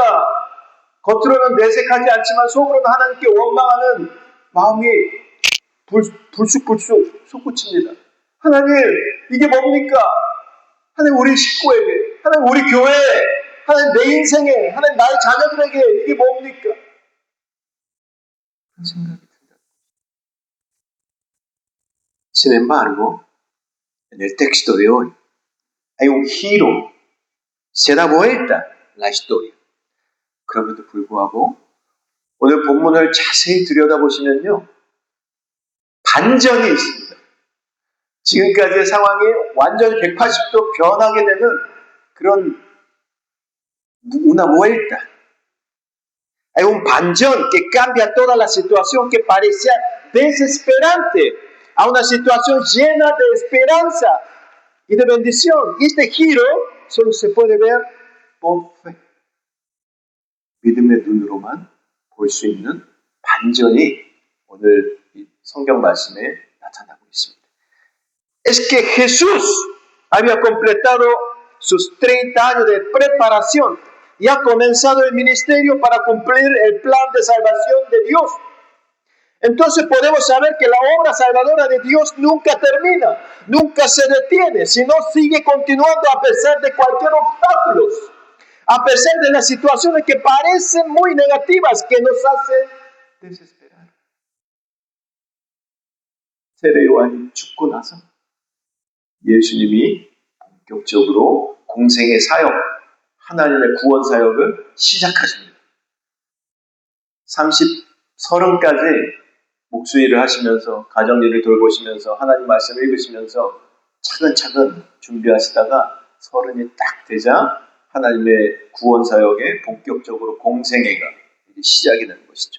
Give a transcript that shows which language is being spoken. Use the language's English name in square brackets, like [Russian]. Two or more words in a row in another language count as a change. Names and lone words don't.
[Korean] 겉으로는 내색하지 않지만 속으로는 하나님께 원망하는 마음이 불쑥불쑥 솟구칩니다. 하나님, 이게 뭡니까? 하나님, 우리 식구에게, 하나님, 우리 교회에, 하나님, 내 인생에, 하나님, 나의 자녀들에게 이게 뭡니까? 그런 생각이 듭니다. [Spanish] Sin embargo, En el texto de hoy hay un giro, se da vuelta la historia. [Korean] 그럼에도 불구하고 오늘 본문을 자세히 들여다보시면요, 반전이 있습니다. 지금까지의 상황이 완전히 180도 변하게 되는 그런 [Spanish] una vuelta. Hay un panchón que cambia toda la situación que parecía desesperante a una situación llena de esperanza y de bendición. Y este giro solo se puede ver por fe. 믿음의 눈으로만 볼 수 있는 반전이 오늘 이 성경 말씀에 나타나고 있습니다. Es que Jesús había completado sus 30 años de preparación y ha comenzado el ministerio para cumplir el plan de salvación de Dios. Entonces podemos saber que la obra salvadora de Dios nunca termina, nunca se detiene, sino sigue continuando a pesar de cualquier obstáculo, a pesar de las situaciones que parecen muy negativas, que nos hacen desesperar. [Korean] 세례 요한이 죽고 나서 예수님이 본격적으로 공생의 사역, 하나님의 구원 사역을 시작하십니다. 30까지 목수일을 하시면서 가정일을 돌보시면서 하나님 말씀을 읽으시면서 차근차근 준비하시다가 30이 딱 되자 하나님의 구원 사역에 본격적으로 공생애가 시작이 되는 것이죠.